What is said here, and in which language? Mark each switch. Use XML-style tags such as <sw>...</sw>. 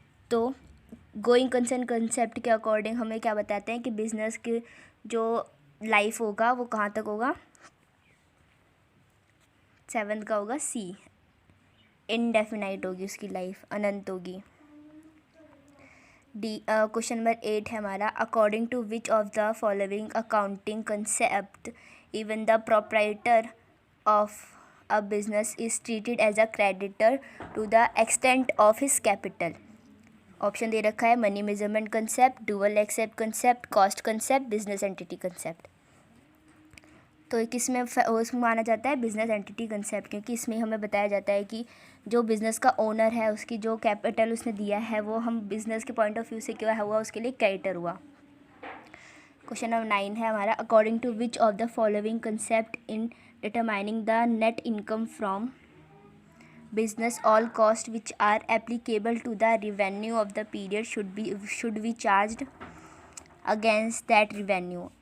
<hi>तो going concern concept के according हमें क्या बताते हैं कि बिजनेस की जो लाइफ होगा वो कहाँ तक होगा? 7 का होगा सी, इनडेफिनाइट होगी उसकी लाइफ, अनंत होगी. डी. क्वेश्चन नंबर 8 है हमारा.</hi> <en>According to which of the following accounting concept even the proprietor of a business is treated as a creditor to the extent of his capital.</en> <hi>Option दे रखा है money measurement concept, dual accept concept, cost concept, business entity concept. तो किस में माना जाता है? Business entity concept, क्योंकि इसमें हमें बताया जाता है कि जो बिज़नेस का ओनर है उसकी जो कैपिटल उसने दिया है वो हम बिज़नेस के पॉइंट ऑफ व्यू से क्या हुआ, उसके लिए क्रेडिटर हुआ. क्वेश्चन नंबर 9 है हमारा.</hi> <en>According to which of the following concept in determining the net income from business all costs which are applicable to the revenue of the period should be charged against that revenue.</en>